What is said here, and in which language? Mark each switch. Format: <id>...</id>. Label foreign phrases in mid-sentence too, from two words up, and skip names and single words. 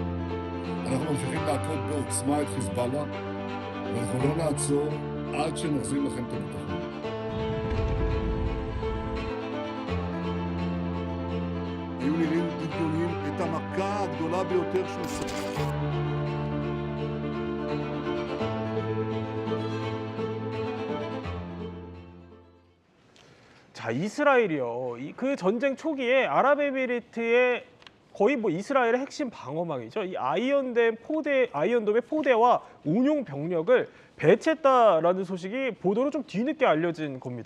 <he>אנחנו ממשיכים להכות בעוצמה את חיזבאללה, ואנחנו לא נעצור עד שנחזיר לכם את הביטחון. היו נראים גדולים את המכה הגדולה ביותר של ישראל.</he> <ko>자, 이스라엘이요. 그 전쟁 초기에 아랍에미리트의 거의 뭐 이스라엘의 핵심 방어망이죠. 이 아이언돔의 포대와 운용 병력을 배치했다라는 소식이 보도로 좀 뒤늦게 알려진 겁니다.</ko>